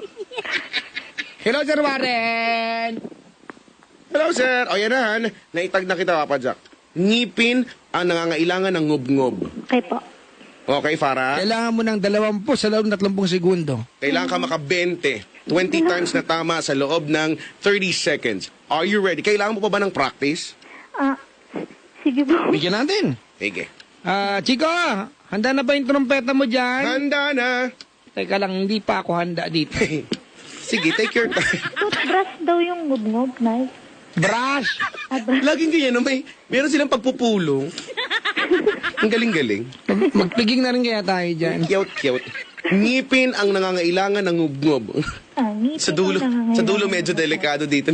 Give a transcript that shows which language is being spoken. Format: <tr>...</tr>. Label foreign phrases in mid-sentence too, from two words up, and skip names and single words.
<en>Hello, Sir Warren! Hello, sir.</en> <tl>O yan na, naitag na kita, Papa Jack. Ngipin ang nangangailangan ng ngub-ngub. Okay po. Okay, Farah? Kailangan mo ng 20 sa loob ng 30 segundo. Kailangan ka maka-20. 20 times na tama sa loob ng 30 seconds.</tl> <en>Are you ready?</en> <tl>Kailangan mo pa ba ng practice? Sige po. Bigyan natin. Sige. Chico, handa na ba yung trompeta mo dyan? Handa na. Teka lang, hindi pa ako handa dito. Sige,</tl> <en>take your time.</en> <tl>Toothbrush daw yung ngub-ngob, Nay.</tl> <en>Brush!</en> <tl>Laging ganyan, no? Meron silang pagpupulong. Ang galing-galing. Magpiging na rin kaya tayo dyan.</tl> <en>Cute.</en> <tl>Ngipin ang nangangailangan ng ngub-ngub. Ngipin Sa dulo medyo delikado dito.</tl>